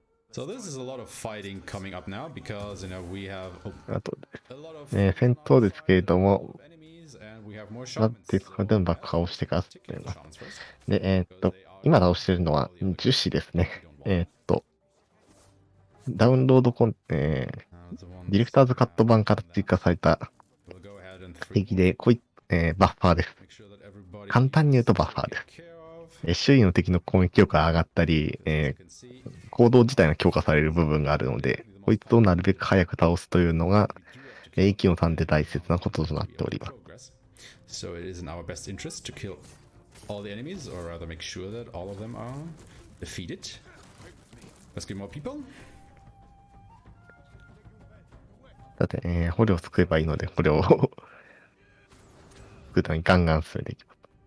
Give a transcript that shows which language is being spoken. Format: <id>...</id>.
<en>So this is a lot of fighting coming up now because we have</en> <ja>あと、戦闘ですけれども、なんていうか、全部爆破をしてから進めます。で、今倒してるのは樹脂ですね。ダウンロードディレクターズカット版から追加された敵で、バッファーです。簡単に言うとバッファーです。周囲の敵の攻撃力が上がったり、行動自体が強化される部分があるので、こいつをなるべく早く倒すというのが、息の探で大切なこととなっております。</ja> <en>So it is in our best interest to kill all the enemies, or rather make sure that all of them are defeated. Let's get more people.</en> <ja>さて、捕虜を救えばいいので、捕虜を救うためにガンガン進めていきます。</ja>